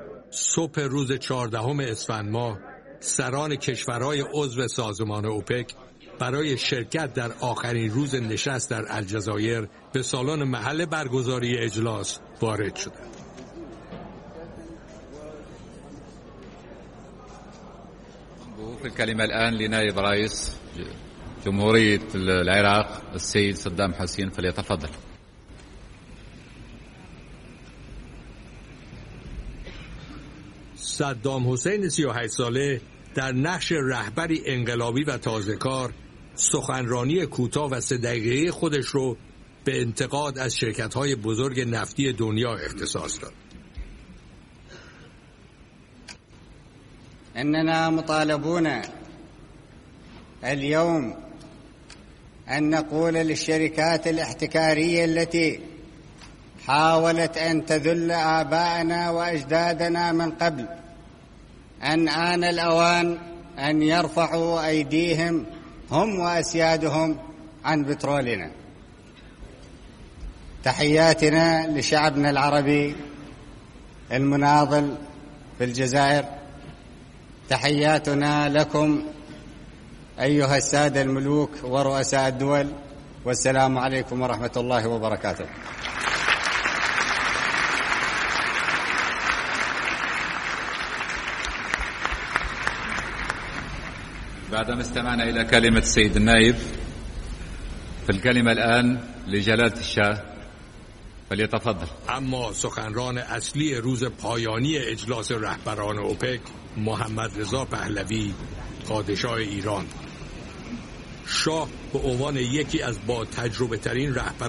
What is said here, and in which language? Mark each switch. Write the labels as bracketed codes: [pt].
[fa] صبح روز 14 اسفند ماه، سران کشورهای عضو سازمان اوپک برای شرکت در آخرین روز نشست در الجزایر به سالن محل برگزاری اجلاس وارد شدند. [ar] بوق الكلمه الان لنائب رئيس جمهوريه العراق السيد صدام حسين، فليتفضل. [fa] صدام حسین 38 ساله در نقش رهبری انقلابی و تازه‌کار، سخنرانی کوتاه و 3 دقیقه‌ای خودش رو به انتقاد از شرکت‌های بزرگ نفتی دنیا اختصاص داد. [ar] اننا مطالبون اليوم ان نقول للشركات الاحتكاريه التي حاولت ان تذل آبائنا واجدادنا من قبل، أن آن الأوان أن يرفعوا أيديهم هم وأسيادهم عن بترولنا. تحياتنا لشعبنا العربي المناضل في الجزائر تحياتنا لكم أيها السادة الملوك ورؤساء الدول، والسلام عليكم ورحمة الله وبركاته. بعدما استمعنا إلى كلمة السيد النائب، فالكلمة الآن لجلالة الشاه، فليتفضل. [fa] أما سخنران أصلي روز پایانی إجلاس رهبران أوپك محمد رضا پهلوی پادشاه إيران، شاه به عنوان یکی از با تجربه ترین رهبران